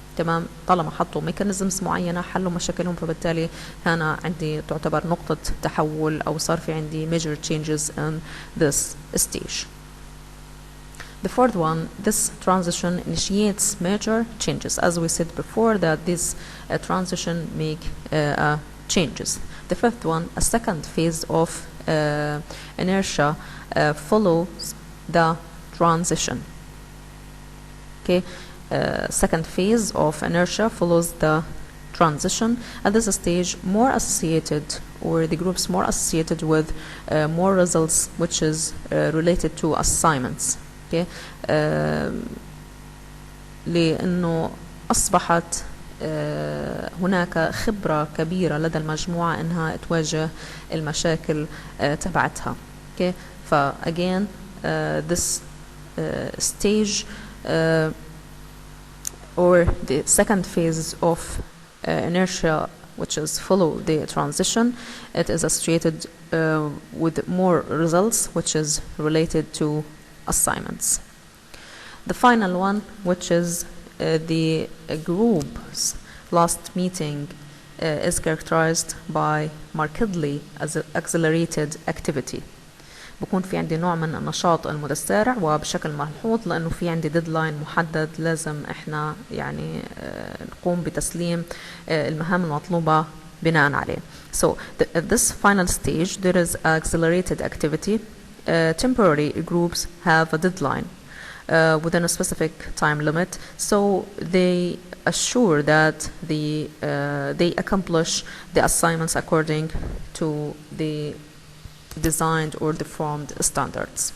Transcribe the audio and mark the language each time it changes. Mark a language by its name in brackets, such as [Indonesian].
[Arabic] تمام، طالما حطوا mechanisms معينة حلوا مشاكلهم، فبالتالي هنا عندي تعتبر نقطة تحول، أو صار في عندي [English] major changes in this stage. The fourth one, this transition initiates major changes. As we said before, that this transition make changes. The fifth one, a second phase of inertia follows the transition. Okay, second phase of inertia follows the transition. At this stage, more associated, or the groups more associated with more results, which is related to assignments. [Arabic] Okay, لأنه أصبحت هناك خبرة كبيرة لدى المجموعة إنها تواجه المشاكل تبعتها. [English] Okay, ف again this stage or the second phase of inertia, which is follow the transition, it is associated with more results, which is related to assignments. The final one, which is the group's last meeting, is characterized by markedly accelerated activity. [Arabic] بكون في عندي نوع من النشاط المتسارع وبشكل ملحوظ، لأنه في عندي ديدلاين محدد لازم إحنا يعني نقوم بتسليم المهام المطلوبة بناء عليه. [English] So at this final stage there is accelerated activity. Temporary groups have a deadline within a specific time limit, so they assure that they accomplish the assignments according to the designed or deformed standards.